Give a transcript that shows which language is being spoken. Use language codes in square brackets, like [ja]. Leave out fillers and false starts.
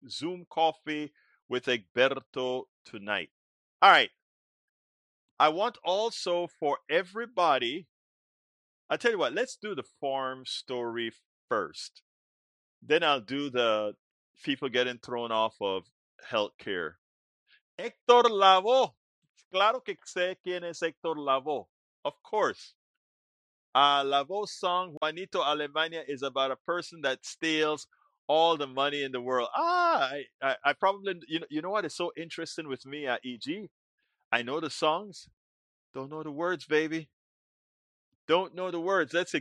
[en] Zoom coffee with Egberto tonight. All right. I want also for everybody, I tell you what, let's do the farm story first. Then I'll do the people getting thrown off of healthcare. Hector Lavoe. [es] Claro que sé quién es Hector Lavoe. [en] Of course. Lavoe's song, Juanito Alemania, is about a person that steals all the money in the world. I probably, you know what is so interesting with me, EG? I know the songs. Don't know the words, baby. Don't know the words. Let's see.